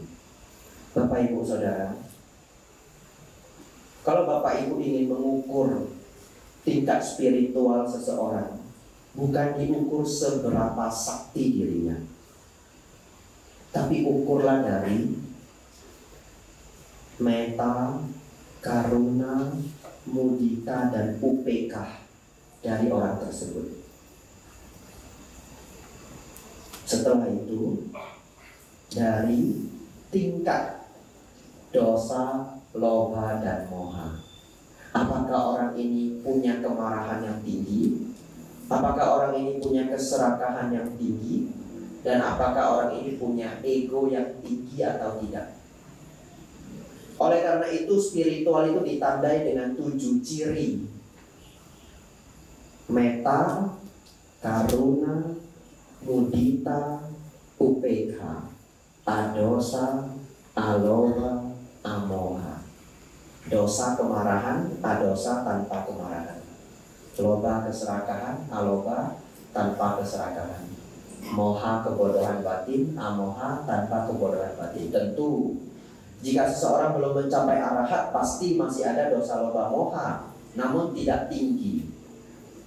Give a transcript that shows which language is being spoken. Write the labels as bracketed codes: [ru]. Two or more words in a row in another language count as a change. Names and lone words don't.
[id] Bapak Ibu Saudara, kalau Bapak Ibu ingin mengukur tingkat spiritual seseorang, bukan diukur seberapa sakti dirinya, tapi ukurlah dari [pi] metta, karuna, mudita, [id] dan upekah dari orang tersebut. Setelah itu, dari tingkat [pi] dosa, loba, [id] dan moha. Apakah orang ini punya kemarahan yang tinggi? Apakah orang ini punya keserakahan yang tinggi? Dan apakah orang ini punya ego yang tinggi atau tidak? Oleh karena itu spiritual itu ditandai dengan 7 ciri: [pi] metta, karuna, mudita, upekha, adosa, aloba, amoha. [id] Dosa kemarahan, adosa tanpa kemarahan. Loba keserakahan, aloba tanpa keserakahan. Moha kebodohan batin, amoha tanpa kebodohan batin. Tentu jika seseorang belum mencapai arahat, pasti masih ada [pi] dosa loba moha, [id] namun tidak tinggi.